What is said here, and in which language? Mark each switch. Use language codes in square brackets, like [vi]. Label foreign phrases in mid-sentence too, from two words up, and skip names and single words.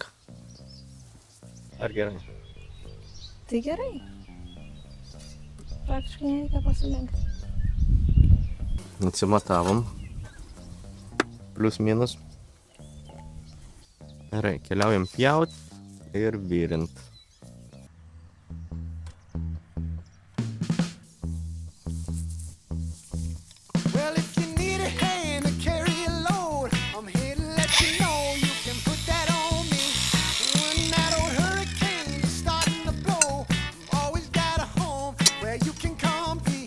[lt] Ar gerai? Tai gerai. Praktiškai nereikia pasilenkti. Atsimatavom. Plius minus. Gerai, keliaujam pjaut ir virint. [en] Well, if you need a hand to carry a load, I'm here to let you know you can put that on me. When that old hurricane is starting to blow, I've always got a home where you can come be.